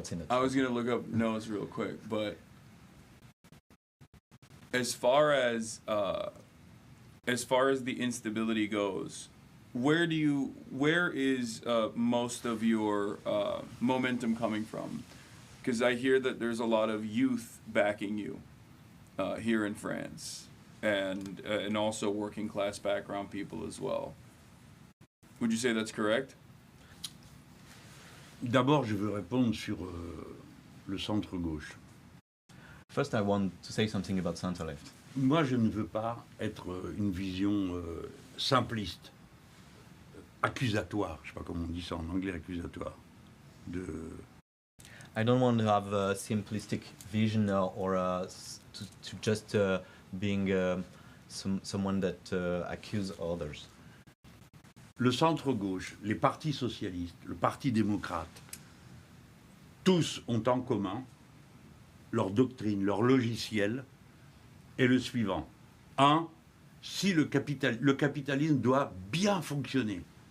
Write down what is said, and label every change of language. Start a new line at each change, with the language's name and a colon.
English: I was gonna look up notes real quick, but as far as the instability goes, where is most of your momentum coming from? Because I hear that there's a lot of youth backing you here in France, and also working class background people as well. Would you say that's correct?
French: D'abord, je veux répondre sur le centre-gauche.
English: First, I want to say something about center-left.
French: Moi, je ne veux pas être une vision simpliste, accusatoire, je ne sais pas comment on dit ça en anglais, accusatoire, de...
English: I don't want to have a simplistic vision or to just being someone that accuse others.
French: Le centre-gauche, les partis socialistes, le parti démocrate, tous ont en commun leur doctrine, leur logiciel est le suivant. Si le capitalisme doit bien fonctionner.